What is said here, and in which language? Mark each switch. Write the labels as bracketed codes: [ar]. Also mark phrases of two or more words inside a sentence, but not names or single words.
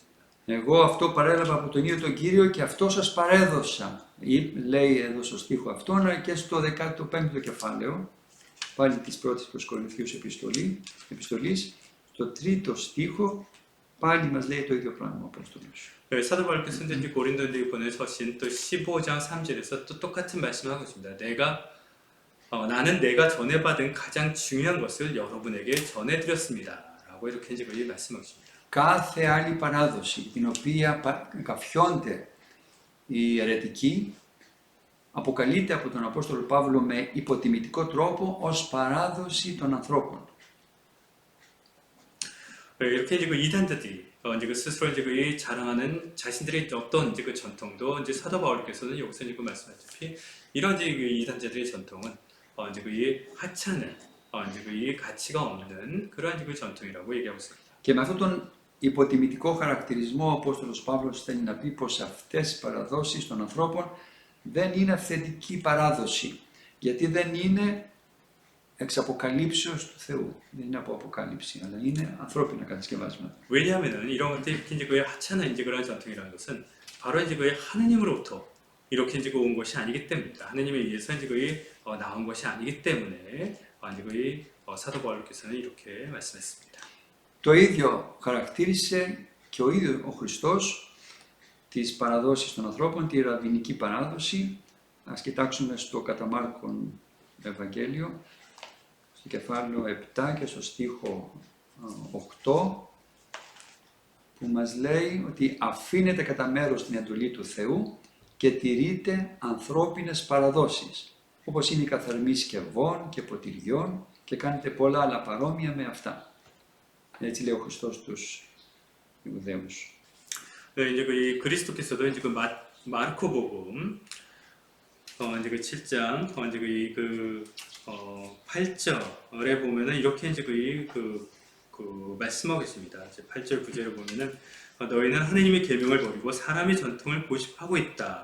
[el] Εγώ αυτό παρέλαβα από τον ίδιο τον Κύριο και αυτό σας παρέδωσα. Λέει εδώ στο στίχο αυτόν και στο 15ο κεφάλαιο, πάλι της πρώτης προς Κορινθίους επιστολής, στο τρίτο στίχο, πάλι μας λέει το ίδιο πράγμα ο Απόστολος. [ko] 사도 바울께서 이제 고린도인들에게 보낸 서신 또 15장 3절에서 또 똑같은 말씀을 하고 있습니다. 나는 내가 전해받은 가장 중요한 것을 여러분에게 전해드렸습니다라고 이렇게 이제 말씀하고 있습니다. [el] Κάθε άλλη παράδοση την οποία καφιώνται οι αιρετικοί αποκαλείται από τον Απόστολο Παύλο με υποτιμητικό τρόπο ως παράδοση των ανθρώπων. [ko] 이렇게 이제 이단들이 이제 스스로 이제 자랑하는 자신들의 어떤 이제 전통도 이제 사도 바울께서는 여기서 이제 말씀하셨다시피 이런 이제 이단자들의 전통은 이제 하찮은 이제 가치가 없는 그러한 이제 전통이라고 얘기하고 있습니다. [el] Και με αυτόν τον υποτιμητικό χαρακτηρισμό ο Απόστολος Παύλος θέλει να πει πως αυτές οι παραδόσεις των ανθρώπων δεν είναι αυθεντική παράδοση, γιατί δεν είναι εξ αποκαλύψεως του Θεού. Δεν είναι από αποκάλυψη, αλλά είναι ανθρώπινα κατασκευάσματα. [ko] 왜냐하면은 이런 것들이 이제 거의 하찮은 이제 그런 전통이라는 것은 바로 이제 거의 하느님으로부터 이렇게 이제 온 것이 아니기 때문입니다. 하느님에 의해서 이제 거의 나온 것이 아니기 때문에 이제 거의 사도 바울께서는 이렇게 말씀했습니다. [el] Το ίδιο χαρακτήρισε και ο ίδιος ο Χριστός τις παραδόσεις των ανθρώπων, τη ραβινική παράδοση. Ας κοιτάξουμε στο κατά Μάρκον Ευαγγέλιο, στο κεφάλαιο 7 και στο στίχο 8, που μας λέει ότι αφήνετε κατά μέρος την εντολή του Θεού και τηρείτε ανθρώπινες παραδόσεις, όπως είναι η καθαρμή σκευών και ποτηριών, και κάνετε πολλά άλλα παρόμοια με αυτά. Έτσι λέει ο Χριστός στους Ιουδαίους. [ko] 네, 이제 그 이 그리스도께서도 이제 그 마르코복음 이제 그 7장 이제 그 8절에 보면은 이렇게 이제 그 말씀하고 있습니다. 이제 8절 9절에 보면은 너희는 하느님의 계명을 버리고 사람의 전통을 고집하고 있다.